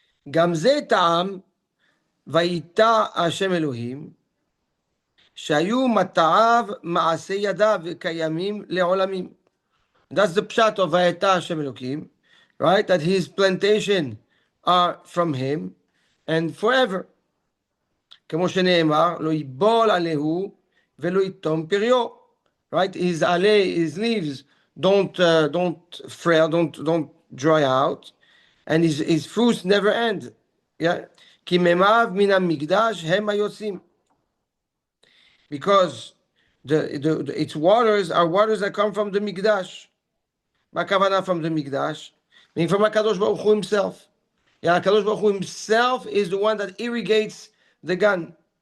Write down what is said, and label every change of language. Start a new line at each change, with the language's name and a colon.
Hebrew: גם זה טעם ויטע השם אלוהים שהיו מטעיו מעשי ידיו וקיימים לעולמים.
English: That's the pshat of
Hebrew: ויטע השם אלוהים,
English: right? That his plantation are from him and forever.
Hebrew: כמו שנאמר, לא ייבול עליהו ולא יתום פריו.
English: Right? His leaves don't frail, don't dry out, and his fruits never end.
Hebrew: Yeah, כי מימיו מן המקדש הם היוצאים.
English: Because its waters are waters that come from the mikdash.
Hebrew: מה הכוונה
English: from the mikdash? Meaning from HaKadosh Baruch Hu himself. Yeah, HaKadosh Baruch Hu himself is the one that irrigates the Gan.